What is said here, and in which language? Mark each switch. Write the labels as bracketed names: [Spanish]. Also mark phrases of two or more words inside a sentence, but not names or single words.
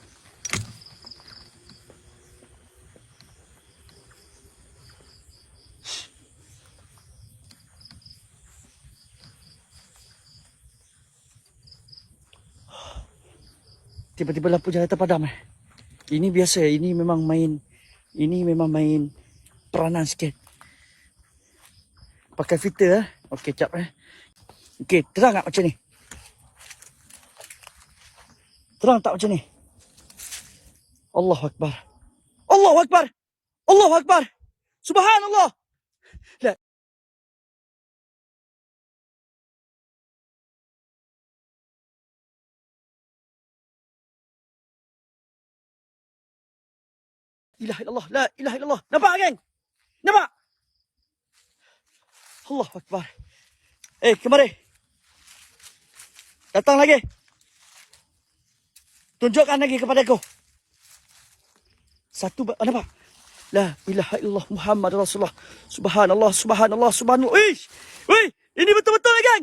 [Malay] Tiba-tiba lampu jalan terpadam. Ini biasa, ini memang main peranan sikit. Pakai filter. Okey, jap. Okey, terang tak macam ni? Terang tak macam ni? [Arabic] الله أكبر. الله أكبر. الله أكبر. سبحان الله. لا إله إلا الله. لا إله إلا الله. [Malay] Nampak, geng? Nampak? [Arabic] الله أكبر. Kemari. [Malay] Datang lagi. Tunjukkan lagi kepada aku. Satu, nampak? [Arabic] لا إله إلا الله محمد رسول الله. سبحان الله، سبحان الله، سبحان الله. [Malay] Wih, ini betul-betul, geng.